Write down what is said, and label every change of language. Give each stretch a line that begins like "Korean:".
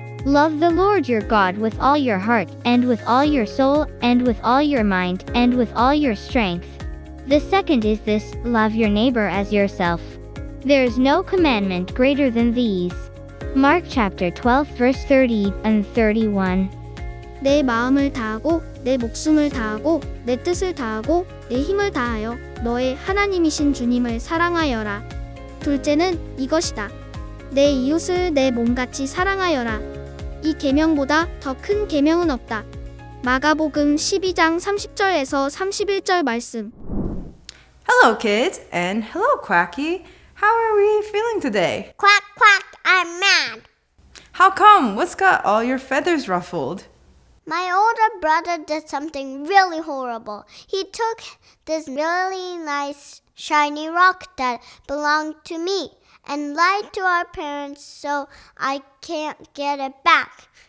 English: Love the Lord your God with all your heart, and with all your soul, and with all your mind, and with all your strength. The second is this, love your neighbor as yourself. There is no commandment greater than these. Mark chapter 12 verse 30 and 31.
Korean: 내 마음을 다하고 내 목숨을 다하고 내 뜻을 다하고 내 힘을 다하여 너의 하나님이신 주님을 사랑하여라. 둘째는 이것이다. 내 이웃을 내 몸같이 사랑하여라. 이 계명보다 더 큰 계명은 없다. 마가복음 12장 30절에서 31절 말씀.
English: Hello, kids, and hello, Quacky. How are we feeling today? Quack, quack, I'm mad. How come? What's got all your feathers ruffled? My older brother did something really horrible. He took this really nice shiny rock that belonged to me and lied to our parents so I can't get it back.